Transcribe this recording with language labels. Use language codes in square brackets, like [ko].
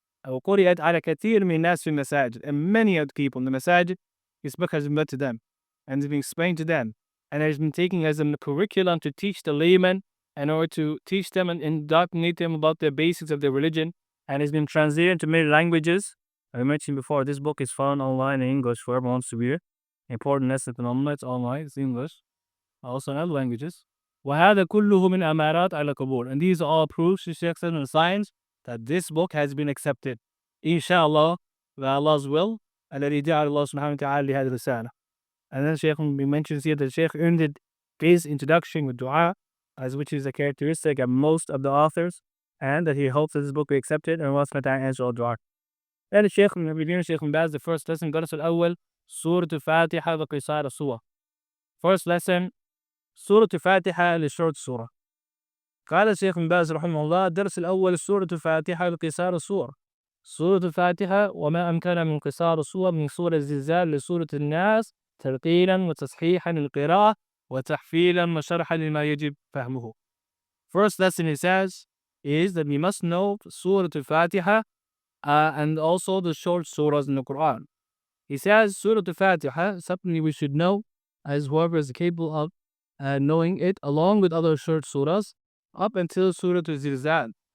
[ar] وقرأت على كثير من الناس في المساجد, [en] and many of the people in the masajid, this book has been read to them and has been explained to them, and has been taken as a curriculum to teach the layman in order to teach them and indoctrinate them about the basics of their religion, and has been translated into many languages. I mentioned before, this book is found online in English for everyone to read. Important lesson in Ummah, it's online, it's English, also in other languages. [ar] وهذا كله من أمارات على قبول. [en] And these are all proofs, the Shaykh said, and signs that this book has been accepted. [ar] Inshallah, [en] by Allah's will, [ar] الذي جعل الله سبحانه وتعالى لهذه الرسالة. [en] And then Shaykh mentions here that Shaykh ended his introduction with dua, as which is a characteristic of most of the authors, and that he hopes that this book will be accepted and Allah subhanahu wa ta'ala answer all dua. And the Shaykh in the beginning, Shaykh Bin Baaz, the first lesson, [ar] الدرس الأول, سورة الفاتحة وقصار السور. [en] First lesson, سورة الفاتحة لشورت سورة. [ar] قال الشيخ بن باز رحمه الله: الدرس الأول سورة الفاتحة لقصار السور. سورة الفاتحة وما أمكن من قصار السور من سورة الزلزال لسورة الناس ترقيلا وتصحيحا للقراءة وتحفيلا وشرحا لما يجب فهمه. [en] First lesson he says is that we must know Surah Al-Fatiha and also the short surahs in the Quran. He says Surah Al-Fatiha, something we should know as whoever is capable of knowing it, along with other short surahs, up until Surah Al-Zilzal.